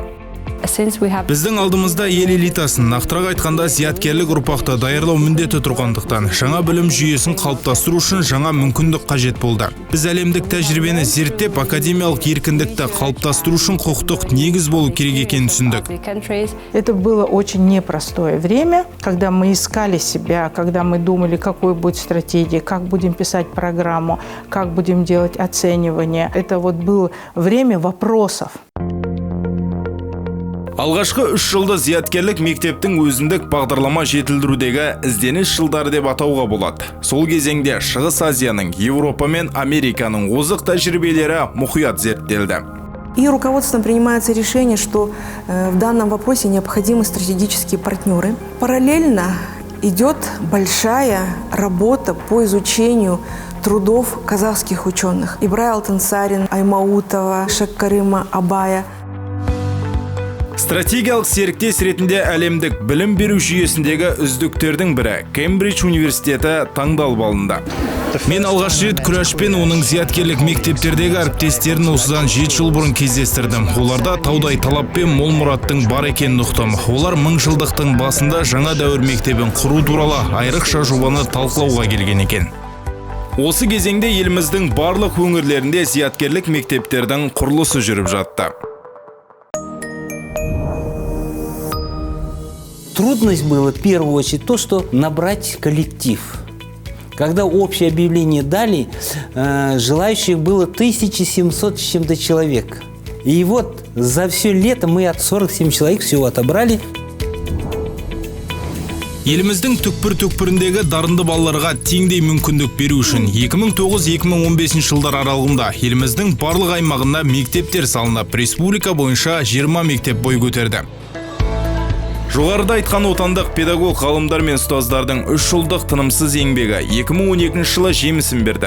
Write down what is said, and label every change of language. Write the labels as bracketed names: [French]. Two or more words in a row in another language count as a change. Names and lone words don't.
[Kazakh] Біздің алдымызда ел элитасын, нақтырақ айтқанда зияткерлік ұрпақты даярлау міндеті тұрғандықтан, жаңа білім жүйесін қалыптастыру үшін жаңа мүмкіндік қажет болды. Біз әлемдік тәжірибені зерттеп, академиялық еркіндікті қалыптастыру үшін құқықтық негіз болу керек екенін түсіндік. [Russian] Это было очень непростое время, когда мы искали себя, когда мы думали, какой будет стратегия, как будем писать программу, как будем делать оценивание. Это вот было время вопросов. [Kazakh] Алғашқы 3 жылды зияткерлік мектептің өзіндік бағдарлама жетілдірудегі ізденіс жылдары деп атауға болады. Сол кезеңде Шығыс Азияның, Европа мен Американың озық тәжірибелері мұқият зерттелді. [Russian] И руководством принимается решение, что в данном вопросе необходимы стратегические партнеры. Параллельно идет большая работа по изучению трудов казахских ученых. Ибрай Алтынсарин, Аймаутова, Шаккарыма, Абая. [Kazakh] Стратегиялық серіктес ретінде әлемдік білім беру жүйесіндегі үздіктердің бірі Кембридж университеті таңдалып алынды. Мен алғаш рет Күрәш пен оның зияткерлік мектептердегі әріптестерін осыдан 7 жыл бұрын кездестірдім. Оларда таудай талап пен мол мұраттың бар екенін ұқтым. Олар мыңжылдықтың басында жаңа дәуір мектебін құру туралы айрықша жобаны талқылауға келген екен. Осы кезеңде еліміздің барлық өңірлерінде зияткерлік мектептердің құрылысы жүріп жатты. [Russian] Трудность была в первую очередь то, что набрать коллектив. Когда общее объявление дали, желающих было 1700 с чем-то человек. И вот за все лето мы от 47 человек всего отобрали. [Kazakh] Еліміздің түкпір-түкпіріндегі дарынды балаларға теңдей мүмкіндік беру үшін 2009-2015 жылдар аралығында еліміздің барлық аймағында мектептер салынып, республика бойынша 20 мектеп бой көтерді. Жоғарыда айтқан отандық педагог ғалымдар мен ұстаздардың 3 жылдық тынымсыз еңбегі 2012 жылы жемісін берді.